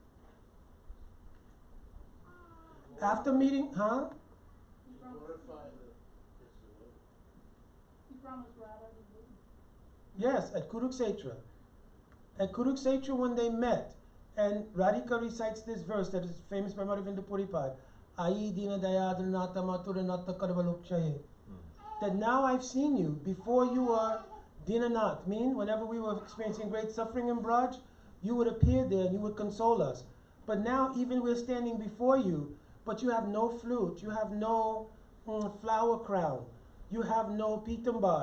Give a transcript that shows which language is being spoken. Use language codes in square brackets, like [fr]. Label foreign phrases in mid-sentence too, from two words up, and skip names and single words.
[en] After meeting, huh? He promised Radha he wouldn't. Yes, at Kurukshetra. At Kurukshetra when they met, and Radhika recites this verse that is famous by Madhavinda Puripad, [sa] Ayi dina dayadranata maturanata karvalukchaye. [en] That now I've seen you, before you were Dinanath, mean whenever we were experiencing great suffering in Braj, you would appear there and you would console us. But now even we're standing before you, but you have no flute, you have no flower crown, you have no pitambar.